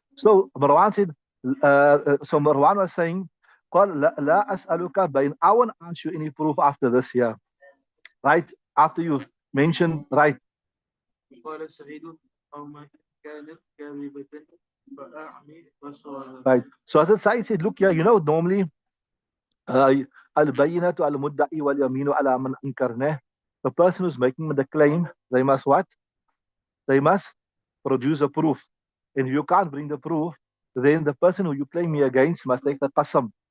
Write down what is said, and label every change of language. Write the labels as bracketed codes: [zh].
[en] So Marwan said, so Marwan was saying, [ar] قال لا أسألك بين. [en] I won't ask you any proof after this here, right? After you mentioned, right? [ar] قال سعيد أو ما كانت كاذبة فأعمي بصرها. [en] Right. So as Said said, look here, normally al-bayyinatu al-mudda'i wal-yaminu ala man ankarnah. The person who's making the claim, they must what? They must produce a proof. And if you can't bring the proof, then the person who you claim me against must take the qasam.